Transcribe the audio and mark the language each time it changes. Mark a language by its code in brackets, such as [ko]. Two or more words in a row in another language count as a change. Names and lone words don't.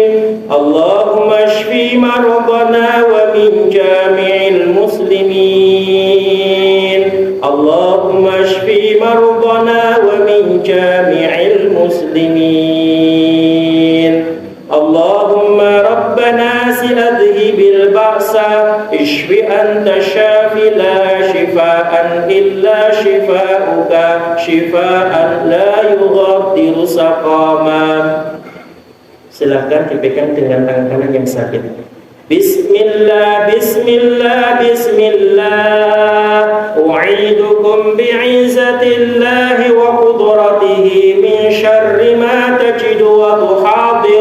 [ar] اللهم اشف مرضانا ومن جميع المسلمين. اللهم اشف مرضانا ومن جميع المسلمين. اللهم ربنا أذهب البأس اشف أنت الشافي لا شفاء إلا شفاؤك شفاء لا يغادر سقما. [id] Silahkan dipegang dengan tangan kanan yang sakit. [ar] بسم الله، بسم الله، بسم الله. أعيذكم بعزة الله وقدرته من شر ما تجد وتحاذر.